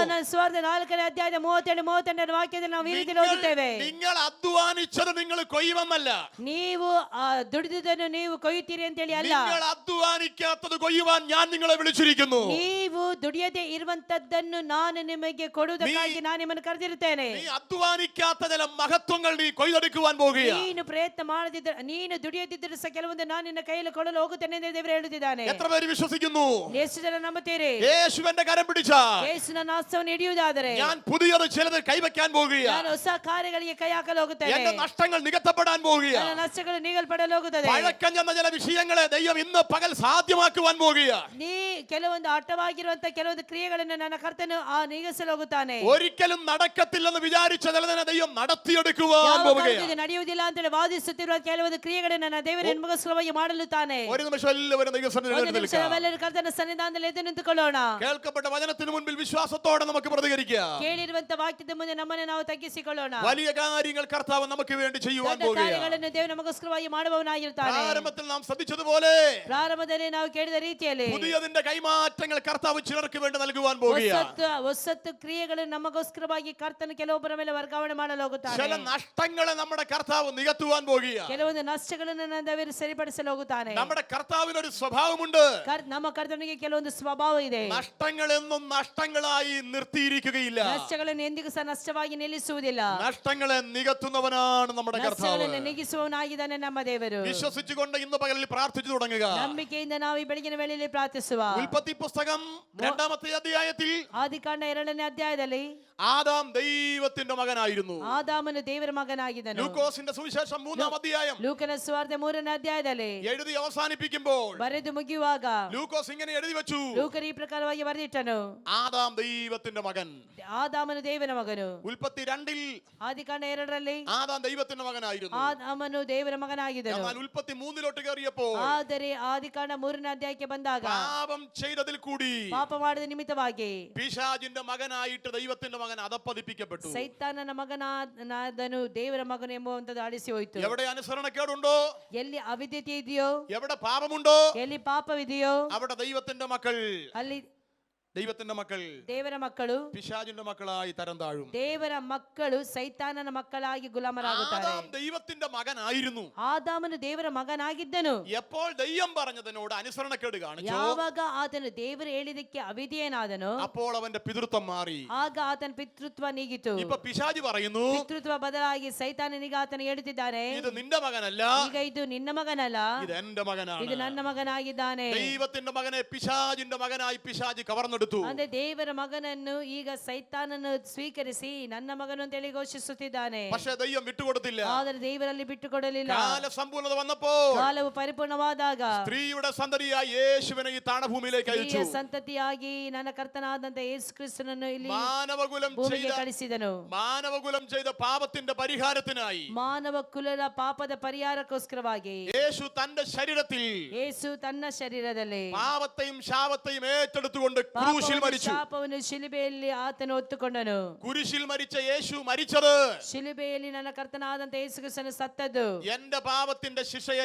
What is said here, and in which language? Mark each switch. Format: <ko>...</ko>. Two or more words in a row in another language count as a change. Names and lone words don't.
<kn>ಯೋಹಾನ ಸುವಾರ್ತೆ 4ನೇ ಅಧ್ಯಾಯದ 37-38 ವಾಕ್ಯದಲ್ಲಿ ನಾವು ಈ ರೀತಿ ಓದುತ್ತೇವೆ.</kn> <ml>നിങ്ങൾ അധ്വാനിച്ചത് നിങ്ങൾ കൊയ്യുമെന്നല്ല.</ml> <kn>ನೀವು ದುಡಿದುದನ್ನು ನೀವು ಕೊಯ್ಯುತ್ತೀರಿ ಅಂತ ಹೇಳಿ ಅಲ್ಲ.</kn> <ml>നിങ്ങൾ അധ്വാനിക്കാത്തത് കൊയ്യുവാൻ ഞാൻ നിങ്ങളെ വിളിച്ചിരിക്കുന്നു.</ml> <kn>ನೀವು ದುಡಿಯದೆ ಇರುವಂತದ್ದನ್ನು ನಾನು ನಿಮಗೆ ಕೊಡುವುದಕ್ಕಾಗಿ ನಾನು ನಿಮ್ಮನ್ನು ಕರೆದಿರುತ್ತೇನೆ.</kn> <ml>നീ അധ്വാനിക്കാത്ത ചില മഹത്വങ്ങൾ നീ കൊയ്തെടുക്കുവാൻ പോകുകയാണ്.</ml> <kn>ನೀನು ಪ್ರಯತ್ನ ಮಾಡದಿದ್ದರೆ, ನೀನು ದುಡಿಯದಿದ್ದರೂ ಸಹ ಕೆಲವೊಂದು ನಾನು ನಿನ್ನ ಕೈಯಲ್ಲಿ ಕೊಡಲು ಹೋಗುತ್ತೇನೆ ಎಂದು ದೇವರು ಹೇಳುತ್ತಿದ್ದಾನೆ.</kn> <ml>എത്ര പേര് വിശ്വസിക്കുന്നു?</ml> <kn>ಎಷ್ಟು ಜನ ನಂಬುತ್ತೀರಿ?</kn> <ml>യേശുവിന്റെ കരം പിടിച്ചാൽ</ml> <kn>ಯೇಸುವಿನ ಹಸ್ತವನ್ನು ಹಿಡಿಯುವುದಾದರೆ</kn> <ml>ഞാൻ പുതിയത് ചിലത് കൈവയ്ക്കാൻ പോകുകയാണ്.</ml> <kn>ನಾನು ಹೊಸ ಕಾರ್ಯಗಳಿಗೆ ಕೈ ಹಾಕಲು ಹೋಗುತ್ತೇನೆ.</kn> <ml>എന്റെ നഷ്ടങ്ങൾ നികത്തപ്പെടാൻ പോകുകയാണ്.</ml> <kn>ನನ್ನ ನಷ್ಟಗಳು ನೀಗಲ್ಪಡಲು ಹೋಗುತ್ತದೆ.</kn> <ml>പഴക്കം ചെന്ന ചില വിഷയങ്ങളെ ദൈവം ഇന്ന് പകൽ സാധ്യമാക്കുവാൻ പോകുകയാണ്.</ml> <kn>ನೀ ಕೆಲವೊಂದು ಅಟ್ಟವಾಗಿರುವಂತ ಕೆಲವೊಂದು ಕ್ರಿಯೆಗಳನ್ನು ನನ್ನ ಕರ್ತನು ನೀಗಿಸಲು ಹೋಗುತ್ತಾನೆ.</kn> <ml>ഒരിക്കലും നടക്കത്തില്ലെന്ന് വിചാരിച്ച ചിലതിനെ ദൈവം നടത്തിയെടുക്കുവാൻ പോകുകയാണ്.</ml> <kn>ಇದು ನಡೆಯುವುದಿಲ್ಲ ಅಂತ ಹೇಳಿ ವಾದಿಸುತ್ತಿರುವ ಕೆಲವೊಂದು ಕ್ರಿಯೆಗಳನ್ನು ನನ್ನ ದೇವರು ನಿಮಗೋಸ್ಕರವಾಗಿ ಮಾಡಲುತ್ತಾನೆ.</kn> <ml>ഒരു നിമിഷം എല്ലാവരും ദൈവസന്നിധിയിൽ നിൽക്കാം.</ml> <kn>ನಾವೆಲ್ಲರೂ ಕರ್ತನ ಸನ್ನಿಧಾನದಲ್ಲಿ ಎದ್ದು ನಿಂತುಕೊಳ್ಳೋಣ.</kn> <ml>കേൾക്കപ്പെട്ട വചനത്തിന് മുൻപിൽ വിശ്വാസത്തോടെ നമുക്ക് പ്രതികരിക്കാം.</ml> <kn>ಕೇಳಿರುವಂತ ವಾಕ್ಯದ ಮುಂದೆ ನಮ್ಮನ್ನು ನಾವು ತಗ್ಗಿಸಿಕೊಳ್ಳೋಣ.</kn> <ml>വലിയ കാര്യങ്ങൾ കർത്താവ് നമുക്ക് വേണ്ടി ചെയ്യുവാൻ</ml> <kn>ದೊಡ್ಡ</kn> <ml>പോകുകയാണ്.</ml> <kn>ಕಾರ್ಯಗಳನ್ನು ದೇವರು ನಮಗೋಸ್ಕರವಾಗಿ ಮಾಡುವವನಾಗಿರುತ್ತಾನೆ.</kn> <ml>ആരംഭത്തിൽ നാം ശ്രദ്ധിച്ചതുപോലെ</ml> <kn>ಪ್ರಾರಂಭದಲ್ಲಿ ನಾವು ಕೇಳಿದ ರೀತಿಯಲ್ಲಿ</kn> <ml>പുതിയതിന്റെ കൈമാറ്റങ്ങൾ കർത്താവ് ചിലർക്ക് വേണ്ടി നൽകുവാൻ പോകുകയാണ്.</ml> <kn>ಹೊಸತ್ತು ಕ್ರಿಯೆಗಳನ್ನು ನಮಗೋಸ್ಕರವಾಗಿ ಕರ್ತನ ಕೆಲವೊಬ್ಬರ ಮೇಲೆ ವರ್ಗಾವಣೆ ಮಾಡಲು ಹೋಗುತ್ತಾನೆ.</kn> <ml>ചില നഷ്ടങ്ങളെ നമ്മുടെ കർത്താവ് നികത്തുവാൻ പോകുകയാണ്.</ml> <kn>ಕೆಲವೊಂದು ನಷ್ಟಗಳನ್ನು ನನ್ನ ದೇವರು ಸರಿಪಡಿಸಲು ಹೋಗುತ್ತಾನೆ.</kn> <ml>നമ്മുടെ കർത്താവിന് ഒരു സ്വഭാവമുണ്ട്.</ml> <kn>ನಮ್ಮ ಕರ್ತನಿಗೆ ಕೆಲವೊಂದು ಸ್ವಭಾವ ಇದೆ.</kn> <ml>നഷ്ടങ്ങളെന്നും നഷ്ടങ്ങളായി നിർത്തിയിരിക്കുകയില്ല.</ml> <kn>ನಷ್ಟಗಳನ್ನು ಎಂದಿಗೂ ಸಹ ನಷ್ಟವಾಗಿ ನಿಲ್ಲಿಸುವುದಿಲ್ಲ.</kn> <ml>നഷ്ടങ്ങളെ നികത്തുന്നവനാണ് നമ്മുടെ കർത്താവ്.</ml> <kn>ನಷ್ಟಗಳನ್ನು ನೀಗಿಸುವವನಾಗಿದ್ದಾನೆ ನಮ್ಮ ದೇವರು.</kn> <ml>വിശ്വസിച്ചുകൊണ്ട് ഇന്ന് പകലിൽ പ്രാർത്ഥിച്ചു തുടങ്ങുക.</ml> <kn>ನಂಬಿಕೆಯಿಂದ ನಾವು ಈ ಬೆಳಗಿನ ವೇಳೆಯಲ್ಲಿ ಪ್ರಾರ್ಥಿಸುವ.</kn> <ml>ഉൽപ്പത്തി പുസ്തകം 2-ാമത്തെ അധ്യായത്തിൽ</ml> <kn>ಆದಿಕಾಂಡ 2ನೇ ಅಧ್ಯಾಯದಲ್ಲಿ</kn> <ml>ആദാം ദൈവത്തിന്റെ മകനായിരുന്നു.</ml> <kn>ಆದಾಮನು ದೇವರ ಮಗನಾಗಿದ್ದನು.</kn> <ml>ലൂക്കോസിന്റെ സുവിശേഷം 3-ാം അധ്യായം</ml> <kn>ಲೂಕನ ಸುವಾರ್ತೆ 3ನೇ ಅಧ್ಯಾಯದಲ್ಲಿ</kn> <ml>എഴുതി അവസാനിപ്പിക്കുമ്പോൾ</ml> <kn>ಬರೆದು ಮುಗಿಯುವಾಗ</kn> <ml>ലൂക്കോസ് ഇങ്ങനെ എഴുതി വെച്ചു,</ml> <kn>ಲೂಕನು ಈ ಪ್ರಕಾರವಾಗಿ ಬರೆದಿಟ್ಟನು,</kn> <ml>ആദാം ദൈവത്തിന്റെ മകൻ.</ml> <kn>ಆದಾಮನು ದೇವರ ಮಗನು.</kn> <ml>ഉൽപ്പത്തി 2-ൽ</ml> <kn>ಆದಿಕಾಂಡ 2ರಲ್ಲಿ</kn> <ml>ആദാം ദൈവത്തിന്റെ മകനായിരുന്നു.</ml> <kn>ಆದಾಮನು ದೇವರ ಮಗನಾಗಿದ್ದನು.</kn> <ml>എന്നാൽ ഉൽപ്പത്തി 3-ലോട്ട് കയറിയപ്പോൾ</ml> <kn>ಆದರೆ ಆದಿಕಾಂಡ 3ನೇ ಅಧ್ಯಾಯಕ್ಕೆ ಬಂದಾಗ</kn> <ml>പാപം ചെയ്തതിൽ കൂടി</ml> <kn>ಪಾಪ ಮಾಡಿದ ನಿಮಿತ್ತವಾಗಿ</kn> <ml>പിശാചിന്റെ മകനായിട്ട് ദൈവത്തിന്റെ മകൻ അധപ്പതിപ്പിക്കപ്പെട്ടു.</ml> <kn>ಸೈತಾನನ ಮಗನಾದನು ದೇವರ ಮಗನು ಎಂಬುವಂತದ್ದು ಅಳಿಸಿ ಹೋಯಿತು.</kn> <ml>എവിടെ അനുസരണക്കേടുണ്ടോ,</ml> <kn>ಎಲ್ಲಿ ಅವಿದ್ಯತೆ ಇದೆಯೋ,</kn> <ml>എവിടെ പാപമുണ്ടോ,</ml> <kn>ಎಲ್ಲಿ ಪಾಪವಿದೆಯೋ</kn> <ml>അവിടെ ദൈവത്തിന്റെ മക്കൾ</ml> <kn>ದೇವರ ಮಕ್ಕಳು</kn> <ml>പിശാചിന്റെ മക്കളായി തരം താഴും.</ml> <kn>ದೇವರ ಮಕ್ಕಳು ಸೈತಾನನ ಮಕ್ಕಳಾಗಿ ಗುಲಾಮರಾಗುತ್ತಾರೆ.</kn> <ml>ആദാം ദൈവത്തിന്റെ മകനായിരുന്നു.</ml> <kn>ಆದಾಮನು ದೇವರ ಮಗನಾಗಿದ್ದನು.</kn> <ml>എപ്പോൾ ദൈവം പറഞ്ഞതിനോട് അനുസരണക്കേട് കാണിച്ചു,</ml> <kn>ಯಾವಾಗ ಆತನು ದೇವರು ಹೇಳಿದಕ್ಕೆ ಅವಿಧೇಯನಾದನು,</kn> <ml>അപ്പോൾ അവന്റെ പിതൃത്വം മാറി.</ml> <kn>ಆಗ ಆತನ ಪಿತೃತ್ವ ನೀಗಿತು.</kn> <ml>ഇപ്പൊ പിശാചി പറയുന്നു,</ml> <kn>ಪಿತೃತ್ವ ಬದಲಾಗಿ ಸೈತಾನನಿಗೆ ಆತನು ಹೇಳುತ್ತಿದ್ದಾನೆ,</kn> <ml>ഇത് നിന്റെ മകനല്ല,</ml> <kn>ಈಗ ಇದು ನಿನ್ನ ಮಗನಲ್ಲ,</kn> <ml>ഇത് എന്റെ മകനാണ്.</ml> <kn>ಇದು ನನ್ನ ಮಗನಾಗಿದ್ದಾನೆ.</kn> <ml>ദൈവത്തിന്റെ മകനെ പിശാചിന്റെ മകനായി പിശാചി കവർന്നെടുത്തു.</ml> <kn>ಅಂದ್ರೆ ದೇವರ ಮಗನನ್ನು ಈಗ ಸೈತಾನನು ಸ್ವೀಕರಿಸಿ ನನ್ನ ಮಗನು ಅಂತ ಹೇಳಿ ಘೋಷಿಸುತ್ತಿದ್ದಾನೆ.</kn> <ml>പക്ഷേ ദൈവം വിട്ടുകൊടുത്തില്ല.</ml> <kn>ಆದರೆ ದೇವರಲ್ಲಿ ಬಿಟ್ಟುಕೊಡಲಿಲ್ಲ.</kn> <ml>കാല സമ്പൂർണ്ണത വന്നപ്പോൾ</ml> <kn>ಕಾಲವು ಪರಿಪೂರ್ಣವಾದಾಗ</kn> <ml>സ്ത്രീയുടെ സന്തതിയായി യേശുവിനെ ഈ താണഭൂമിയിലേക്ക് അയച്ചു.</ml> <kn>ಸಂತತಿಯಾಗಿ ನನ್ನ ಕರ್ತನಾದಂತ ಯೇಸು ಕ್ರಿಸ್ತನನ್ನು ಇಲ್ಲಿ</kn> <ml>മാനവകുലം</ml> <kn>ಭೂಮಿಗೆ ಕಳಿಸಿದನು.</kn> <ml>ചെയ്ത പാപത്തിന്റെ പരിഹാരത്തിനായി</ml> <kn>ಮಾನವ ಕುಲದ ಪಾಪದ ಪರಿಹಾರಕ್ಕೋಸ್ಕರವಾಗಿ</kn> <ml>യേശു തന്റെ ശരീരത്തിൽ</ml> <kn>ಯೇಸು ತನ್ನ ಶರೀರದಲ್ಲಿ</kn> <ml>പാപത്തെയും ശാപത്തെയും ഏറ്റെടുത്തുകൊണ്ട് കുരിശിൽ മരിച്ചു.</ml> <kn>ಶಾಪವನ್ನು ಶಿಲುಬೆಯಲ್ಲಿ ಆತನು ಹೊತ್ತುಕೊಂಡನು.</kn> <ml>കുരിശിൽ മരിച്ച യേശു മരിച്ചത്</ml> <kn>ಶಿಲುಬೆಯಲ್ಲಿ ನನ್ನ ಕರ್ತನಾದಂತ ಯೇಸು ಕ್ರಿಸ್ತನು ಸತ್ತದ್ದು</kn> <ml>എന്റെ പാപത്തിന്റെ ശിക്ഷ</ml> <kn>ನನ್ನ</kn>